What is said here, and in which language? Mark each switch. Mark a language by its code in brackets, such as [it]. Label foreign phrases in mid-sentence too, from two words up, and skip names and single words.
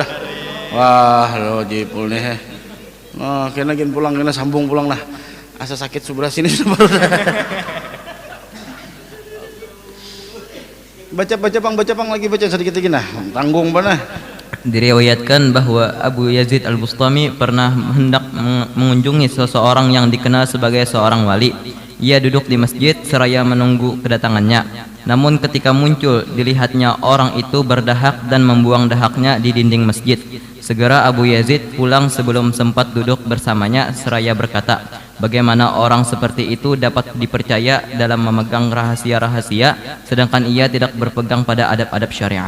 [bjn] Wah, lo Jipul nih. Nah, kena pulang kena sambung pulang lah. Asa sakit sebelah sini sudah baru. [id] Baca bang lagi baca sedikit lagi nah. Tanggung mana? Diriwayatkan bahwa Abu Yazid Al-Bustami pernah hendak mengunjungi seseorang yang dikenal sebagai seorang wali. Ia duduk di masjid seraya menunggu kedatangannya. Namun ketika muncul, dilihatnya orang itu berdahak dan membuang dahaknya di dinding masjid. Segera Abu Yazid pulang sebelum sempat duduk bersamanya seraya berkata, bagaimana orang seperti itu dapat dipercaya dalam memegang rahasia-rahasia sedangkan ia tidak berpegang pada adab-adab syariat.